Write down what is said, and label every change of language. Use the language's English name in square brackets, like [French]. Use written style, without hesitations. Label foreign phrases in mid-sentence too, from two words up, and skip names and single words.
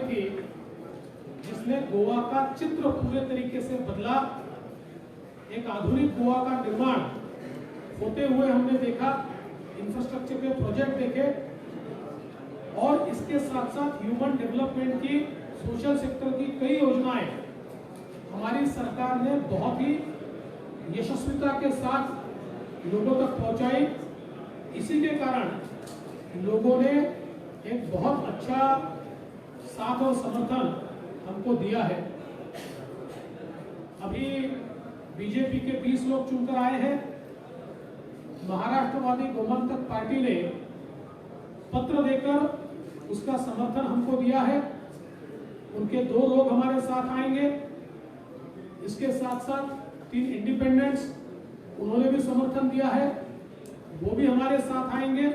[Hindi] थी, जिसने गोवा का चित्र पूरे तरीके से बदला, एक आधुनिक गोवा का निर्माण होते हुए हमने देखा, इंफ्रास्ट्रक्चर के प्रोजेक्ट देखे, और इसके साथ साथ [English] human development [Hindi] की, [English] social sector [Hindi] की कई योजनाएं हमारी सरकार ने बहुत ही यशस्विता के साथ लोगों तक पहुंचाई. इसी के कारण लोगों ने एक बहुत अच्छा साथ और समर्थन हमको दिया है. अभी बीजेपी के 20 लोग चुनकर आए हैं. महाराष्ट्रवादी गोमंतक पार्टी ने पत्र देकर उसका समर्थन हमको दिया है. उनके 2 लोग हमारे साथ आएंगे. इसके साथ साथ 3 इंडिपेंडेंट्स उन्होंने भी समर्थन दिया है, वो भी हमारे साथ आएंगे।